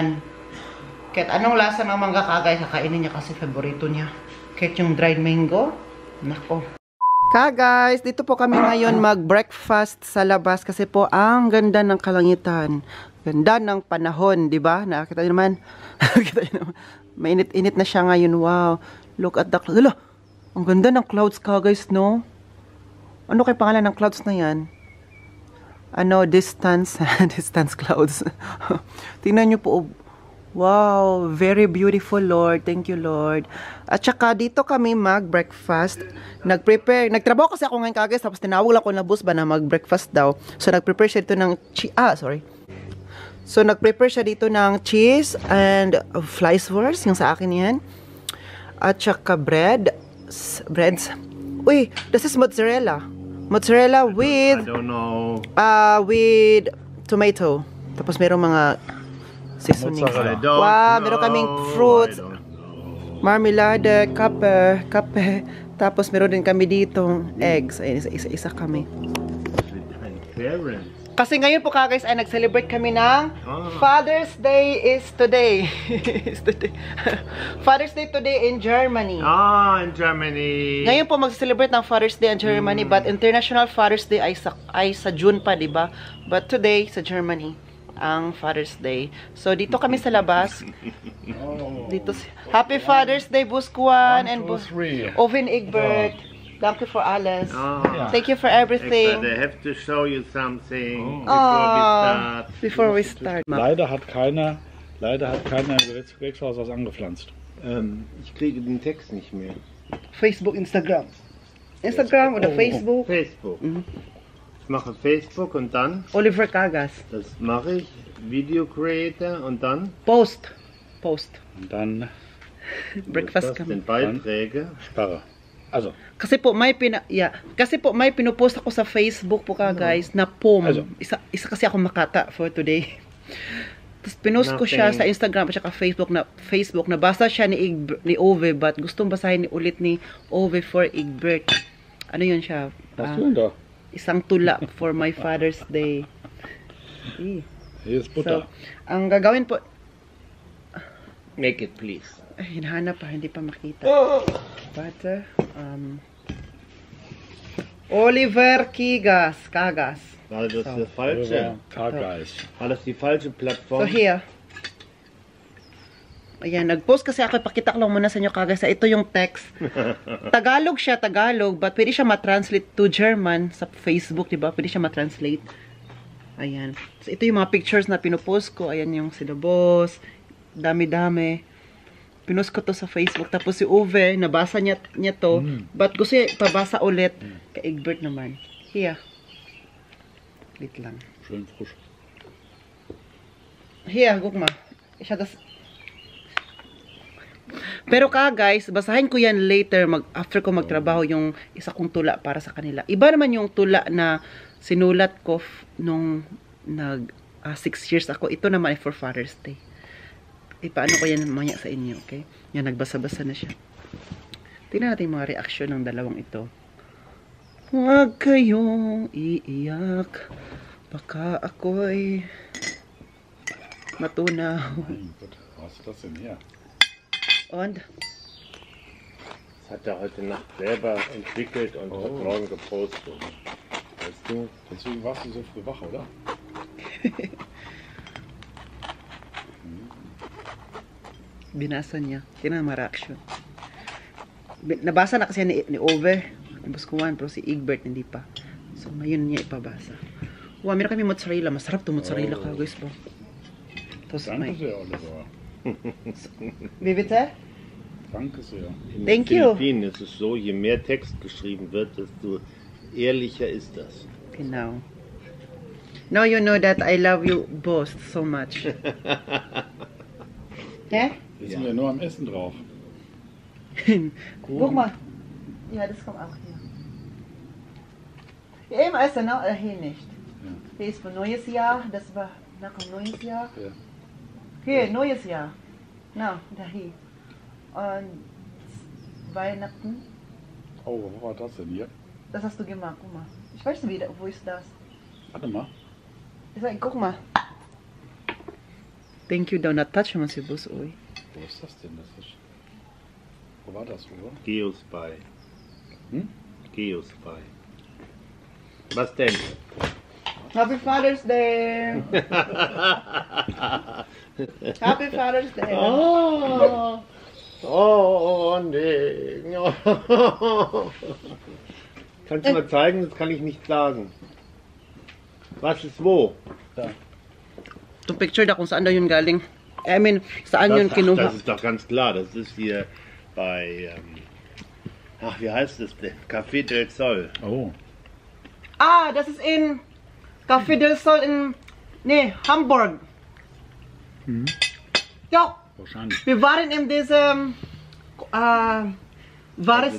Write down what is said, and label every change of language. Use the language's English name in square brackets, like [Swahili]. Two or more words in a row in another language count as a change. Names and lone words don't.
[Filipino] Kahit anong lasa ng mangga kagay, kakainin niya kasi favorito niya. Kahit yung dried mango, nako. Guys, dito po kami ngayon mag-breakfast sa labas kasi po ang ganda ng kalangitan. Ganda ng panahon, di ba? Nakita niyo naman. Mainit-init na siya ngayon. [English] Wow. Look at the clouds. [Filipino] Ang ganda ng clouds ka guys, no? Ano kay pangalan ng clouds na yan? [English] Ano, distance, distance clouds. [Filipino] Tingnan nyo po. [English] Wow, very beautiful, Lord. Thank you, Lord. [Filipino] At saka dito kami mag-breakfast. Nag-prepare. Nagtrabaho kasi ako ngayon kagad. Tapos tinawag lang ko na bus ba na mag-breakfast daw. So, nag-prepare siya dito ng So, nag-prepare siya dito ng [English] cheese and flieswurst. [Filipino] Yung sa akin yan. At saka breads. Uy, [English] this is mozzarella. Mozzarella with... I don't know. With tomato. [Filipino] Tapos merong mga seasoning. Mozzarella. Wow, meron kaming fruits. Marmelade, kape. Tapos meron din kami ditong eggs. Ayun, isa-isa kami. Kasi ngayon po guys ay nag-celebrate kami ng [English] Father's Day is today. Father's Day today in Germany. In Germany. [Filipino] Ngayon po mag-celebrate ng [English] Father's Day in Germany, [Filipino] but [English] International Father's Day [Filipino] ay sa June pa, di ba? [English] But today [Filipino] sa Germany ang Father's Day. So dito kami sa labas. [English] Dito Happy Father's Day Buskuan and Oven Egbert. Thank you for alles. Thank you for everything. I have to show you something before we start. [German] Leider hat keiner im Gewächshaus was angepflanzt. Ich kriege den Text nicht mehr. Facebook, Instagram. Instagram oder Facebook? Facebook. Ich mache Facebook und dann? Oliver Kagas. Das mache ich. [English] Video Creator [German] und dann? Post. Und dann Breakfast das sind Beiträge. Sperre. Also. [Filipino] Kasi po may pinupost ako sa Facebook po guys na poem. Isa kasi ako makata [English] for today. [Filipino] Tapos pinost ko siya sa Instagram at saka Facebook na basa siya ni Ove, but gustong basahin ulit ni Ove for Egbert. Ano yun siya? Isang tula [English] for my Father's Day. [German] Hier ist Butter. [Filipino] So, ang gagawin po, [English] Make it please. [Filipino] hinahanap pa, hindi pa makita. [German] Butter. Oliver Kagas. War das die falsche? War das die falsche Plattform? [English] So here. [Filipino] Ayan, nag-post kasi ako. Pakita ko lang muna sa inyo Kagas. Ito yung text. Tagalog siya, but pwede siya ma-translate [English] to German [Filipino] sa Facebook, diba? Pwede siya ma-translate. Ayan. So ito yung mga pictures na pinupost ko. Ayan yung sila boss. Dami-dami. Pinost ko to sa Facebook. Tapos si Uwe, nabasa niya to. But gusto niya pabasa ulit. Kay Egbert naman. Here. Wait lang. [German] Schön frisch. Here, guck mal. [Filipino] Pero guys, basahin ko yan [English] later after [Filipino] ko magtrabaho yung isa kong tula para sa kanila. Iba naman yung tula na sinulat ko nung 6 years ako. Ito naman ay [English] for Father's Day. [Filipino] Paano ko yan mamaya sa inyo, okay? Yan, nagbasa-basa na siya. Tingnan natin yung mga reaksyon ng dalawang ito. Huwag kayong iiyak, baka ako'y matunaw. [German] Was ist das denn hier? Und? Das hat er heute Nacht selber entwickelt und hat morgen gepostet. Weißt du? Deswegen warst du so früh wach, oder? [Filipino] Binasa niya. Tingnan ang mga reaction. Nabasa na kasi ni Ove. Buskuan, pero si Egbert hindi pa. So, ngayon niya ipabasa. Wow, meron kami mozzarella. Masarap to mozzarella guys po. [German] Danke sehr, Oliver. Wie bitte? Danke sehr. [English] Thank you. [German] In den Philippinen ist es so, je mehr Text geschrieben wird, desto ehrlicher ist das. Genau. [English] Now you know that I love you both so much. [German] Hä? Jetzt sind wir nur am Essen drauf. Guck mal. Ja, das kommt auch hier. Ja, immer essen, ne? Hier nicht. Ja. Hier ist für neues Jahr. Das war nach dem neues Jahr. Ja. Hier, neues Jahr. Na, da hier. Und Weihnachten. Oh, wo war das denn hier? Das hast du gemacht, guck mal. Ich weiß nicht, wo ist das? Warte mal. Guck mal. [English] Thank you daw. [Filipino] Na-touch naman si Boss, oy. [German] Wo ist das denn? Wo war das, Uwe? Geospy. Hm? Geospy. Was denn? [English] Happy Father's Day! Happy Father's Day! [German] Oh, nee. Kannst du mal zeigen? Das kann ich nicht sagen. Was ist wo? [Filipino] Itong picture da kung saan daw yun galing. [English] I mean, [Filipino] saan yun kinuha. [German] Das ist doch ganz klar. Das ist hier bei, ach, wie heißt es denn? Café del Sol. Oh. Ah, das ist in Café del Sol in Hamburg. Mhm. Ja, Wahrscheinlich. wir waren in diesem war es